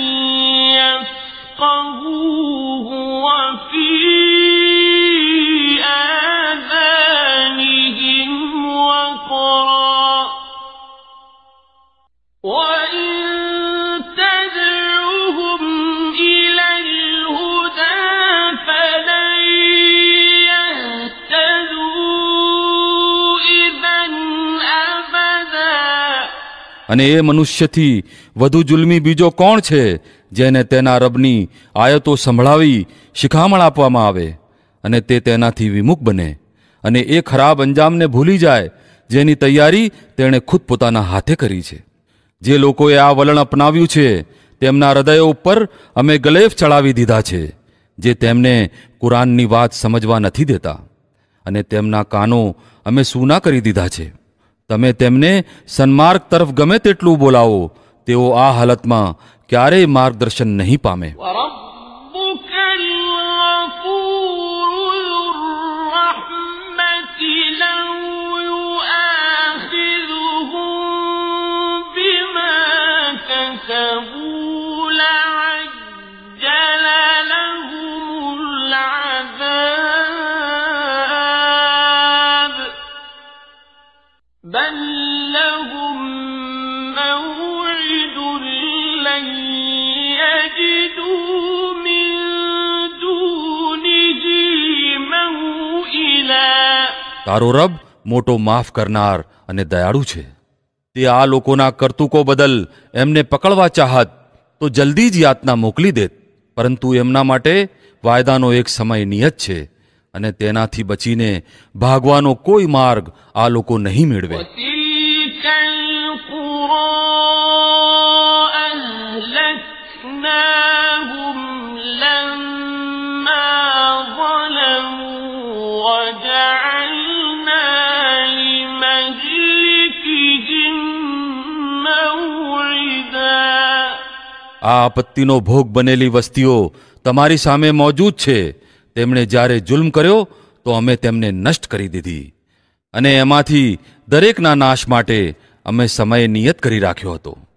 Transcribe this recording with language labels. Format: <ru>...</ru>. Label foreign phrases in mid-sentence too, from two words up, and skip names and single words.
<ar>يفقهوه وفي آذانهم وقرا وإن تدعوهم إلى الهدى فلن يهتدوا إذا أبدا.</ar> <gu>અને એ મનુષ્યથી વધુ જુલ્મી બીજો કોણ છે જેને તેના રબની આયતો સંભળાવી શિખામણ આપવામાં આવે અને તે તેનાથી વિમુખ બને અને એ ખરાબ અંજામને ભૂલી જાય જેની તૈયારી તેણે ખુદ પોતાના હાથે કરી છે. જે લોકોએ આ વલણ અપનાવ્યું છે તેમના હૃદયો ઉપર અમે ગલેફ ચડાવી દીધા છે, જે તેમને કુરાનની વાત સમજવા નથી દેતા, અને તેમના કાનો અમે સૂના કરી દીધા છે. તમે તેમને સન્માર્ગ તરફ ગમે તેટલું બોલાવો, તેઓ આ હાલતમાં ક્યારેય માર્ગદર્શન નહીં પામે.</gu> <ar>وربك الغفور ذو الرحمة لو يؤاخذهم بما كسبوا لعجل لهم العذاب بل لهم موعد لن يجدوا من دونه موئلا.</ar> <gu>તારો રબ મોટો માફ કરનાર અને દયાળુ છે. તે આ લોકોના કરતૂકો બદલ એમને પકડવા ચાહત તો જલ્દી જ યાતના મોકલી દેત, પરંતુ એમના માટે વાયદાનો એક સમય નિયત છે, અને તેનાથી બચીને ભાગવાનો કોઈ માર્ગ આ લોકો નહીં મેળવે.</gu> <ar>وتلك القرى أهلكناهم لما ظلموا وجعلنا لمهلكهم موعدا.</ar> <gu>આ આપત્તિનો ભોગ બનેલી વસ્તીઓ તમારી સામે મોજૂદ છે. તેમણે જ્યારે જુલ્મ કર્યો તો અમે તેમને નષ્ટ કરી દીધી, અને એમાંથી દરેકના નાશ માટે અમે સમય નિયત કરી રાખ્યો હતો.</gu>